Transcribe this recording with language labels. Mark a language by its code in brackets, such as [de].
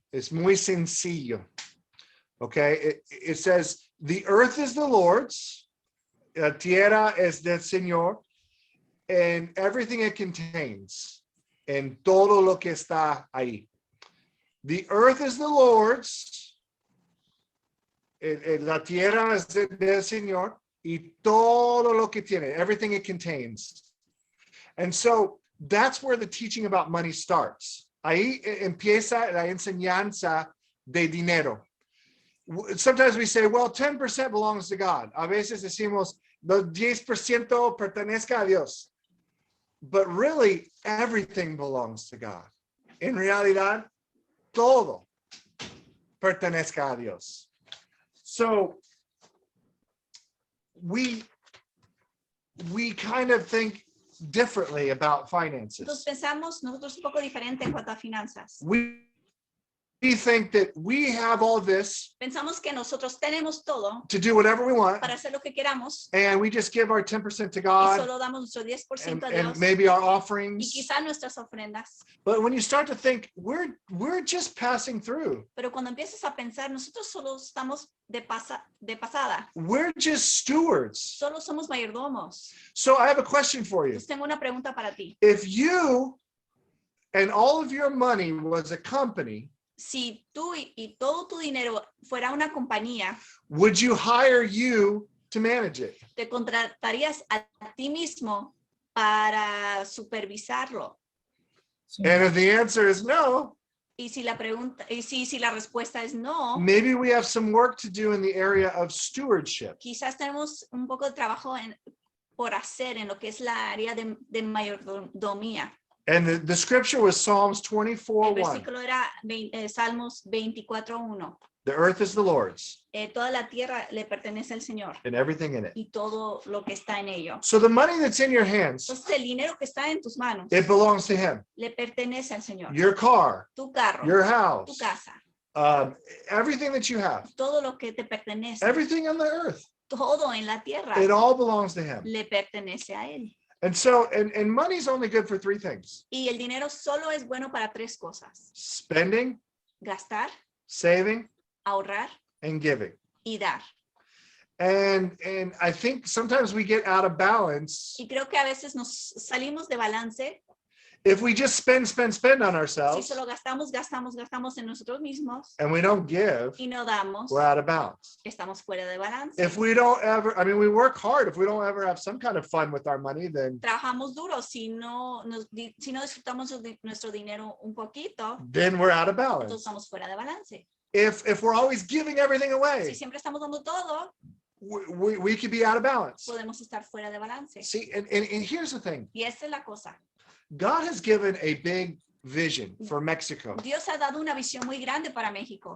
[en] It's [es] muy sencillo. [en] Okay, it says, the earth is the Lord's, [es] la tierra es del Señor, [en] and everything it contains, and [es] todo lo que está ahí. [en] The earth is the Lord's, [es] la tierra es del Señor, y todo lo que tiene, [en] everything it contains. And so that's where the teaching about money starts. [es] Ahí empieza la enseñanza de dinero. [en] Sometimes we say, well, 10% belongs to God. [es] A veces decimos, los 10% pertenezca a Dios. [en] But really, everything belongs to God. [es] En realidad, todo pertenezca a Dios. [en] So we kind of think differently about finances. [es] Entonces pensamos nosotros un poco diferente en cuanto a finanzas. [en] We think that we have all this [es] Pensamos que nosotros tenemos todo [en] to do whatever we want, [es] para hacer lo que queramos [en] and we just give our 10% to [es] y [en] God [es] solo damos nuestro 10% a [en] and [es] Dios [en] maybe our [es] y [en] offerings. [es] quizás nuestras ofrendas. [en] But when you start to think, we're just passing through. [es] Pero cuando empiezas a pensar, nosotros solo estamos de pasada. [en] We're just stewards. [es] Solo somos mayordomos. [en] So I have a question for you. [es] Entonces tengo una pregunta para ti. [en] If you and all of your money was a company, [es] Si tú y todo tu dinero fuera una compañía, [en] would you hire you to manage it? [es] te contratarías a ti mismo para supervisarlo. [en] And if the answer is no, [es] Y si la pregunta, y si la respuesta es no, [en] maybe we have some work to do in the area of stewardship. [es] quizás tenemos un poco de trabajo por hacer en lo que es la área de mayordomía. [en] And the scripture was Psalms [es] El [en] 24:1. [es] versículo era Salmos 24:1. [en] The earth is the Lord's [es] Toda la tierra le pertenece al Señor [en] and everything in it. [es] y todo lo que está en ello. [en] So the money that's in your hands, [es] Entonces el dinero que está en tus manos [en] it belongs to him. [es] le pertenece al Señor. [en] Your car, [es] Tu carro, [en] your [es] tu [en] house, [es] casa, [en] everything that you have, [es] todo lo que te pertenece, [en] everything on the earth, [es] todo en la tierra [en] it all belongs to him. [es] le pertenece a Él. [en] And so, and money's only good for three things: [es] Y el dinero solo es bueno para tres cosas: [en] spending, [es] gastar, [en] saving, [es] ahorrar [en] and giving. [es] y dar. [en] And I think sometimes we get out of balance [es] Y creo que a veces nos salimos de balance [en] if we just spend on [es] si [en] ourselves [es] solo gastamos en nosotros mismos [en] and we don't give. [es] y no damos. [en] We're out of balance. [es] Estamos fuera de balance. [en] If we don't ever, I mean, we work hard. If we don't ever have some kind of fun with our money, then [es] Trabajamos duro si no disfrutamos de nuestro dinero un poquito, [en] we're out of balance. [es] estamos fuera de balance. [en] If we're always giving everything [es] Si [en] away, [es] siempre estamos dando todo, [en] we could be out of balance. [es] podemos estar fuera de balance. [en] See, and here's the thing: [es] Y esta es la cosa. [en] God has given a big vision for Mexico, [es] Dios ha dado una visión muy grande para México.